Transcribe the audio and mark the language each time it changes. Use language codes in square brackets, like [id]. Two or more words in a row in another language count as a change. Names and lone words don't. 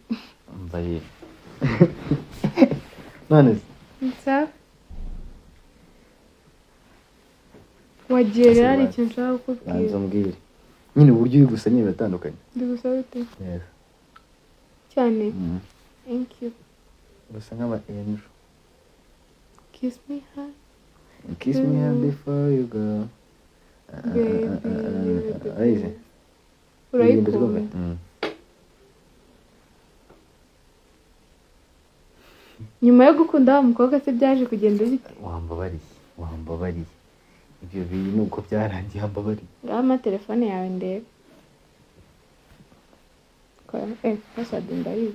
[rw] mbaye none nsa wagiye rero ari ikintu nshaka kukubwira banza mbwire nyine uburyo uri gusa nyine biratandukanye ndi gusaba ute [en] yes cyane thank you [rw] gusa nk'aba angel [en] kiss me hard before you go [rw] baby urayikunda nyuma yo gukunda wa mukobwa se byaje kugenda bite wambabariye ibyo bintu uko byarangiye wambabariye ngaho amatelefone yawe ndebe password ndayizi